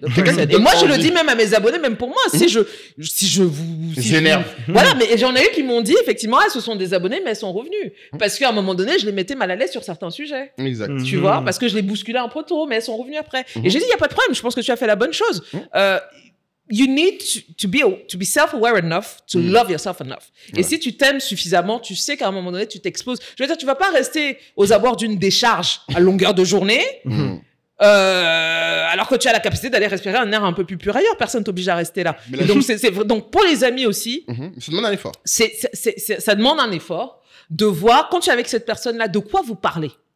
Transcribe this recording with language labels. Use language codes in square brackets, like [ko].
[fr] Et moi, je le dis même à mes abonnés, même pour moi, si je vous énerve. Voilà, mais j'en ai eu qui m'ont dit, effectivement, ce sont des abonnés, mais elles sont revenues. Parce qu'à un moment donné, je les mettais mal à l'aise sur certains sujets. Exact. Tu vois, parce que je les bousculais un peu tôt, mais elles sont revenues après. Et j'ai dit, il n'y a pas de problème, je pense que tu as fait la bonne chose. [en] You need to be self-aware enough to love yourself enough. [fr] Et si tu t'aimes suffisamment, tu sais qu'à un moment donné, tu t'exposes. Je veux dire, tu vas pas rester aux abords d'une décharge à longueur de journée, alors que tu as la capacité d'aller respirer un air un peu plus pur ailleurs. Personne t'oblige à rester là. Et donc, donc, pour les amis aussi, ça demande un effort. Ça demande un effort de voir, quand tu es avec cette personne-là, de quoi vous parlez.